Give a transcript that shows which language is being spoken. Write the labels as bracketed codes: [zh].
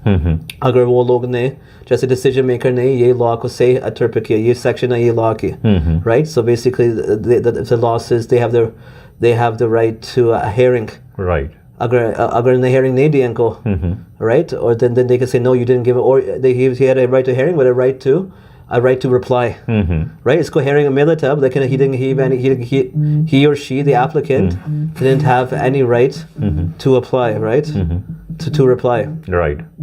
[hi] अगर वो लोग ने जैसे decision maker ने ये law को say interpret किया ये section है ये law की, right? [en] So basically the law says they have the right to a hearing. Right. [hi] अगर the hearing नहीं दिया इनको, right? [en] Or then they can say no you didn't give it, or he had a right to hearing but a right to reply, right? [hi] इसको hearing मिला था लेकिन [en] he or she the applicant didn't have any right to apply, right? To reply, right.